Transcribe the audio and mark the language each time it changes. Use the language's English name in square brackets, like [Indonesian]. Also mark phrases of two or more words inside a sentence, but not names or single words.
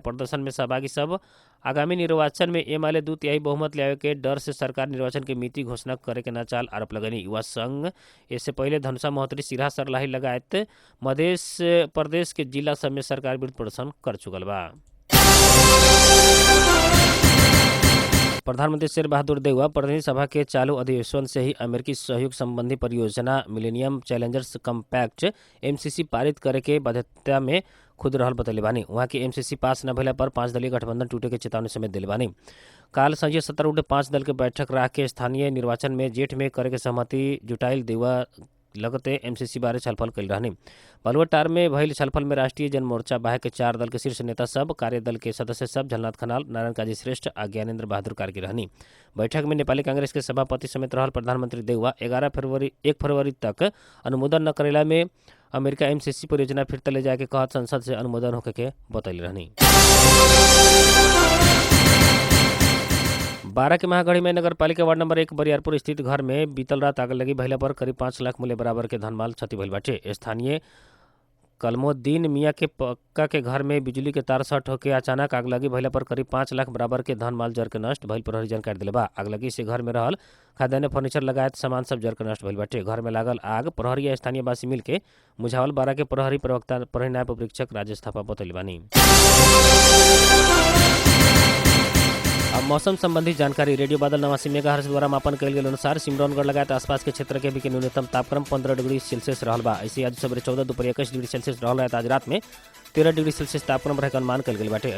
[Bhojpuri] प्रदर्शन में सहभागी सब आगामी निर्वाचन में एमाले 2/3 बहुमत लावे के डर से सरकार निर्वाचन के मिति घोषणा करे के ना चाल आरोप लगनी। युवा संघ इससे पहले धनुषा महोत्तरी, सिरहा, सरलाही लगायत मध्य प्रदेश के जिला सब में सरकार विरुद्ध प्रदर्शन कर चुकल बा। प्रधानमंत्री शेर बहादुर देउवा प्रतिनिधि सभा के चालू अधिवेशन से ही अमेरिकी सहयोग संबंधी परियोजना मिलेनियम चैलेंजर्स कम्पैक्ट MCC पारित करे के बाध्यता में खुद रहल बतैले बानी। वहाँ के MCC पास न भइला पर 5 दलीय गठबंधन टूटे के चेतावनी समेत दिले बानी। काल संझिया 17 5 दल के बैठक राख के स्थानीय निर्वाचन में जेठ में करे के सहमति जुटाइल देउवा लगते एमसीसी बारे छलफल कइल रहनी। बलुआटार में भइल छलफल में राष्ट्रीय जनमोर्चा बाहे के 4 दल के शीर्ष नेता सब, कार्यदल के सदस्य सब झलनाथ खनाल, नारायण काजी श्रेष्ठ आ ज्ञानेन्द्र बहादुर कार्की रहनी। बैठक में नेपाली कांग्रेस के सभापति समेत रहल प्रधानमंत्री देउवा 1 फरवरी तक अनुमोदन न करेला में अमेरिका एमसीसी परियोजना फिर ले जाए के कहत संसद से अनुमोदन होके के बतैली रहनी। 12 के महागढ़ी में नगर पालिका वार्ड नंबर 1 बरियारपुर स्थित घर में बीतल रात आग लगी भइला पर करीब 5 लाख मूल्य बराबर के धनमाल क्षति भइल बाटे। स्थानीय कलमोद्दीन मियाँ के पक्का के घर में बिजली के तार शॉर्ट होकर अचानक आग लगी भइला पर करीब 5 लाख बराबर के धन माल जर के नष्ट भइल प्रहरी जानकारी दिले बा। आग लगी से घर में रहल खाद्यान्न फर्नीचर लगायत सामान सब जर के नष्ट भइल बाटे। घर में लागल आग प्रहरी या स्थानीय वासी मिल के मुझावल 12 के प्रहरी प्रवक्ता प्रहरी नायब उपरीक्षक राजेश थापा बतैले बानी। अब मौसम संबंधी जानकारी। रेडियो बादल 89 मेगाहर्ट्ज द्वारा मापन कयल गेल अनुसार सिमरौनगढ़ लगायत आसपास के क्षेत्र के भी के न्यूनतम तापक्रम 15 डिग्री सेल्सियस रहल बा। ऐसे आज सवेरे 14 दोपहर 21 डिग्री सेल्सियस रहल है। आज रात में 13 डिग्री सेल्सियस तापक्रम रहे के अनुमान कयल गेल बाटे।